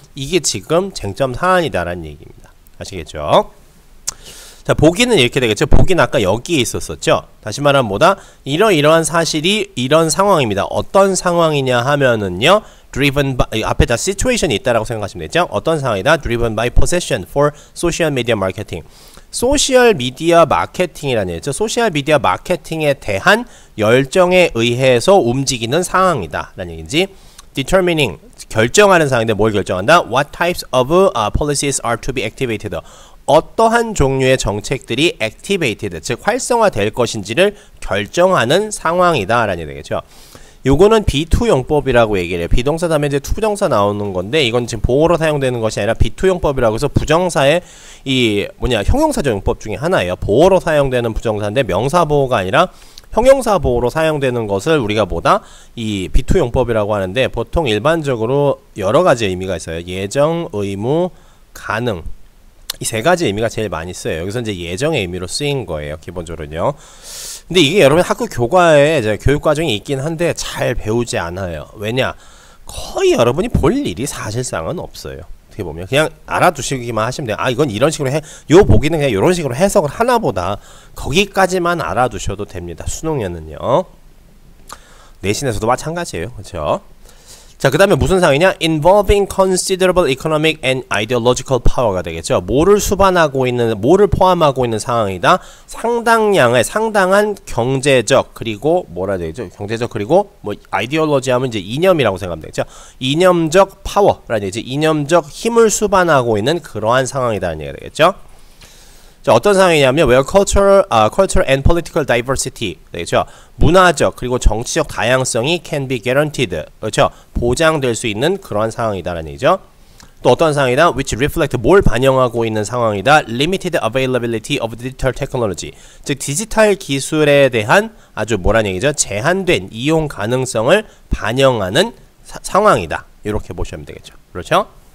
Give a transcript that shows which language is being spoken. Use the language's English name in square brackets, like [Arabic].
[Korean] 이게 지금 쟁점 사안이다라는 얘기입니다. 아시겠죠? 자, 보기는 이렇게 되겠죠. 보기는 아까 여기에 있었었죠. 다시 말하면 뭐다? 이러이러한 사실이 이런 상황입니다. 어떤 상황이냐 하면은요, [English] driven by, [Korean] 앞에다 situation이 있다라고 생각하시면 되죠. 어떤 상황이다? [English] driven by possession for social media marketing. [Korean] 소셜 미디어 마케팅이라는 얘기죠. 소셜 미디어 마케팅에 대한 열정에 의해서 움직이는 상황이다 라는 얘기인지, determining, 결정하는 상황인데 뭘 결정한다? [English] What types of policies are to be activated. [Korean] 어떠한 종류의 정책들이 activated, 즉 활성화될 것인지를 결정하는 상황이다 라는 얘기 되겠죠. 요거는 B2용법이라고 얘기를 해요. 비동사 다음에 이제 투부정사 나오는 건데, 이건 지금 보호로 사용되는 것이 아니라 B2용법이라고 해서 부정사의 이 형용사적 용법 중에 하나예요. 보호로 사용되는 부정사인데 명사보호가 아니라 형용사보호로 사용되는 것을 우리가 이 B2용법이라고 하는데, 보통 일반적으로 여러 가지 의미가 있어요. 예정, 의무, 가능. 이 세 가지 의미가 제일 많이 쓰여요. 여기서 이제 예정의 의미로 쓰인 거예요, 기본적으로는요. 근데 이게 여러분 학교 교과에 이제 교육과정이 있긴 한데 잘 배우지 않아요. 왜냐? 거의 여러분이 볼 일이 사실상은 없어요. 어떻게 보면 그냥 알아두시기만 하시면 돼요. 아, 이건 이런 식으로 요 보기는 그냥 이런 식으로 해석을 하나 보다. 거기까지만 알아두셔도 됩니다. 수능에는요. 내신에서도 마찬가지예요. 그렇죠? 자, 그 다음에 무슨 상황이냐? [English] involving considerable economic and ideological power가 되겠죠. [Korean] 뭐를 수반하고 있는, 뭐를 포함하고 있는 상황이다. 상당한 경제적, 그리고 뭐라 해야 되죠? 경제적, 그리고 뭐 아이디올로지 하면 이제 이념이라고 생각하면 되겠죠. 이념적 파워라는 얘기지. 이념적 힘을 수반하고 있는 그러한 상황이다라는 얘기가 되겠죠. 자, 어떤 상황이냐면 [English] where cultural and political diversity 되겠죠. [Korean] 문화적 그리고 정치적 다양성이 [English] can be guaranteed. [Korean] 그렇죠. 보장될 수 있는 그러한 상황이다라는 얘기죠. 또 어떤 상황이다? [English] which reflect [Korean] 뭘 반영하고 있는 상황이다. [English] limited availability of digital technology. [Korean] 즉 디지털 기술에 대한 아주 뭐란 얘기죠? 제한된 이용 가능성을 반영하는 상황이다. 이렇게 보시면 되겠죠. 그렇죠?